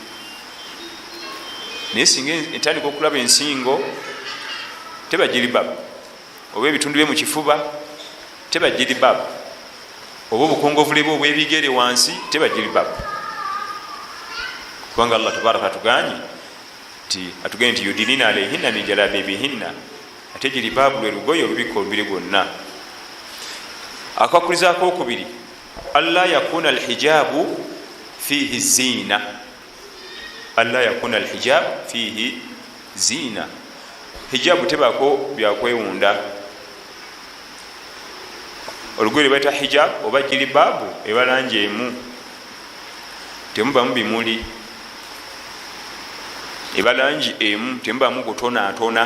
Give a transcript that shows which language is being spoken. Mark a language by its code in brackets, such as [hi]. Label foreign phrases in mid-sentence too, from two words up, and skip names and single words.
[lg] Naye singa entandika okulaba ensingo teba jilbab, oba ebitundu bye mu kifuba teba jilbab, oba obukongovule bwe obw'ebigere wansi teba jilbab. Kubanga Allah tabaraka atugambye nti [ar] يدنين عليهن من جلابيبهن, [lg] ate jilbab lwe lugoye olubikka olubiri gwonna. Akakulizaako okubiri, [ar] ألا يكون الحجاب فيه زينة، ألا يكون الحجاب فيه زينة. [lg] Hijabu tebaako byakwewunda. Olugoye lwebayita hijab oba jilbabu eba langi emu, temubamu bimuli, eba langi emu, temubamu kutonaatona.